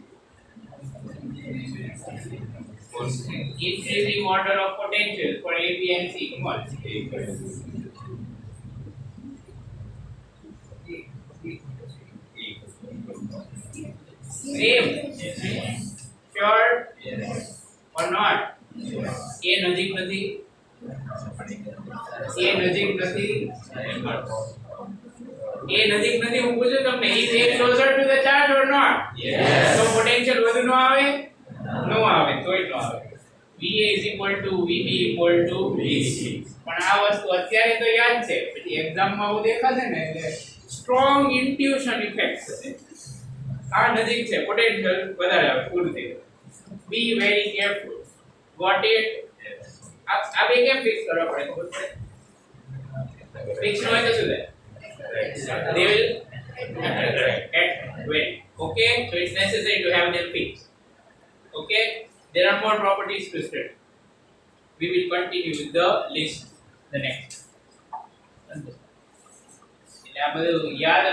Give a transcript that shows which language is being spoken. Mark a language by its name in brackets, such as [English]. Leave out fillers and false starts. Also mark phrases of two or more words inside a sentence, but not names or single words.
[English] Increasing order of potentials for A, B, and C. Come on. Same. Sure Yes. or not? Yes. [Gujarati] A નજીક નથી. A નજીક નથી. A નજીક નથી. હું પૂછું તમને, [English] is A closer to the charge or not? Yes. [Gujarati] So potential વધુ નો આવે? નો આવે. તો એટલો આવે. [English] VA is equal to VB equal to VC. [Gujarati] પણ આ વસ્તુ અત્યારે તો યાદ છે. પછી એક્ઝામ માં આવું દેખાશે ને એટલે [English] strong intuition effect [Gujarati] થશે. આ નજીક છે પોટેન્શિયલ વધારે આવે પૂરું થઈ ગયું. [English] Be very careful. Got it? [Gujarati] આ બે કેમ ફિક્સ કરવા પડે ખબર પડે? ફિક્સ ન હોય તો શું થાય? [English] They will at when. Okay, so it's necessary to have them fixed. Okay, there are more properties to study. We will continue with the list the next. [Gujarati] એટલે આ બધું યાદ